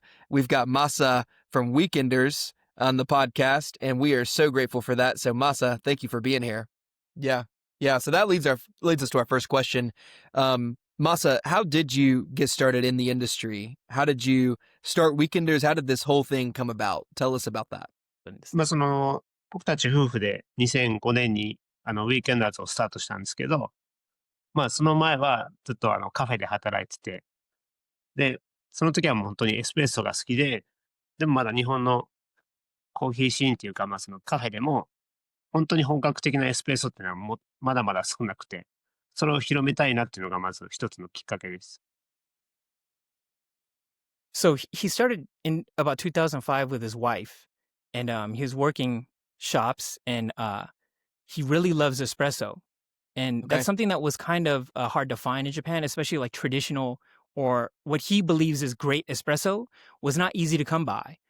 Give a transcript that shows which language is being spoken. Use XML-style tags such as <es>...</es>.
<en>We've got Masa from Weekenders on the podcast, and we are so grateful for that. So Masa, thank you for being here. Yeah. So that leads us to our first question. Masa, how did you get started in the industry? How did you start Weekenders? How did this whole thing come about? Tell us about that.</en> <ja>僕たち夫婦で2005年にウィーケンダーズをスタートしたんですけど、その前はずっとカフェで働いてて、で、その時はもう本当にエスプレッソが好きで、でもまだ日本のコーヒーシーンっていうか、そのカフェでも本当に本格的なエスプレッソっていうのはまだまだ少なくて、それを広めたいなっていうのがまず一つのきっかけです。</ja> <en>So he started in about 2005 with his wife, and he was working shops, and he really loves espresso. And that's something that was kind of hard to find in Japan, especially like traditional or what he believes is great espresso was not easy to come by.</en>